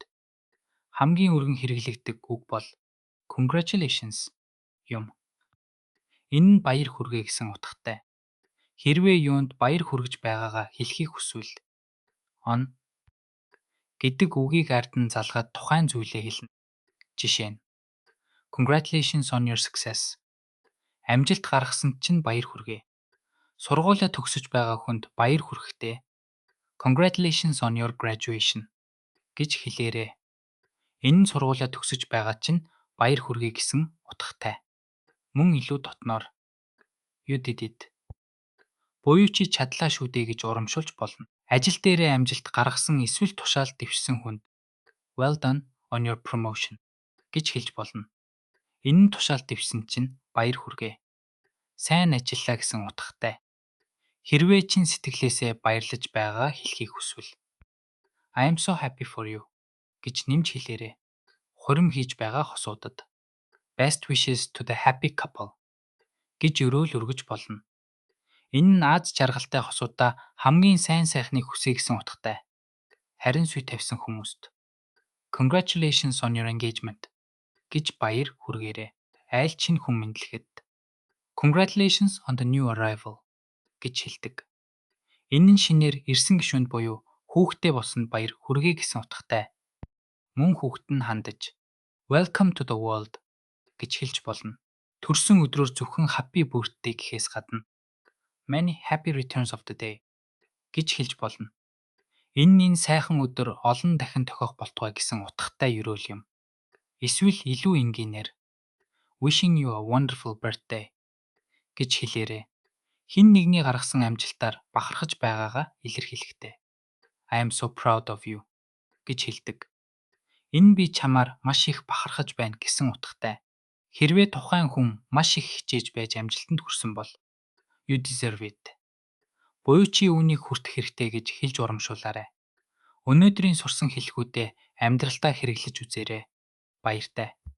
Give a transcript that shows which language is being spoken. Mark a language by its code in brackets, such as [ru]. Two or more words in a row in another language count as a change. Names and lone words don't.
[mn] Хамгийн өргөн хэрэглэгдэх үг бол congratulations юм. Энэ нь баяр хүргэе гэсэн утгатай. Хэрвээ юунд баяр хүргэж байгаагаа хэлхийг хүсвэл on гэдэг үгийг ард нь залгаад тухайн зүйлээ хэлнэ. Жишээ нь [en] Congratulations on your success. [mn] Амжилт гаргасанд чинь баяр хүргэе. Сургуулиа төгсөж байгаа хүнд баяр хүргэхдээ [en] Congratulations on your graduation [mn] гэж хэлээрэй. Энэ нь сургуулиа төгсөж байгаа чинь баяр хүргэе гэсэн утгатай. Мөн илүү дотноор [en] You did it. [mn] Буюу чи чадлаа шүү дээ гэж урамшуулж болно. Ажил дээрээ амжилт гаргасан эсвэл тушаал дэвшсэн хүнд [en] Well done on your promotion [mn] гэж хэлж болно. Энэ нь тушаал дэвшсэн чинь баяр хүргэе. Сайн ажиллаа гэсэн утгатай. Хэрвээ чин сэтгэлээсээ баярлаж байгаагаа хэлхийг хүсвэл [en] I am so happy for you [mn] гэж нэмж хэлээрэй. Хурим хийж байгаа хосуудад [en] Best wishes to the happy couple [mn] гэж өрөөл өргөж болно. Энэ нь аз жаргалтай хосуудаа хамгийн сайн сайхныг хүсье гэсэн утгатай. Харин сүй тавьсан хүмүүст [en] Congratulations on your engagement [mn] гэж баяр хүргээрэй. Айл чинь хүн мэдлэхэд [en] Congratulations on the new arrival [mn] гэж хэлдэг. Энэ нь шинээр ирсэн гишүүнд буюу хүүхдээ болсонд баяр хүргэе гэсэн утгатай. Мөн хүүхэд нь хандаж [en] Welcome to the world [mn] гэж хэлж болно. Төрсөн өдрөөр зөвхөн [en] happy birthday [mn] гэхээс гадна [en] Many happy returns of the day [mn] гэж хэлж болно. Энэ сайхан өдөр олон дахин тохиох болтугай гэсэн утгатай ёроол юм. Эсвэл илүү энгийнээр [en] Wishing you a wonderful birthday [mn] гэж хэлээрэй. Хэн нэгний гаргасан амжилтаар бахархаж байгаагаа илэрхийлэхтэй. [en] I am so proud of you [mn] гэж хэлдэг. Энэ би чамаар маш их бахархаж байна гэсэн утгатай. Хэрвээ тухайн хүн маш их хичээж байж амжилтанд хүрсэн бол [en] You deserve it. [mn] Буюу чи үүнийг хүртэх хэрэгтэй гэж хэлж урамшуулаарай. Өнөөдрийн сурсан хэлхүүдээ амьдралдаа хэрэглэж үзээрэй. Баяртай.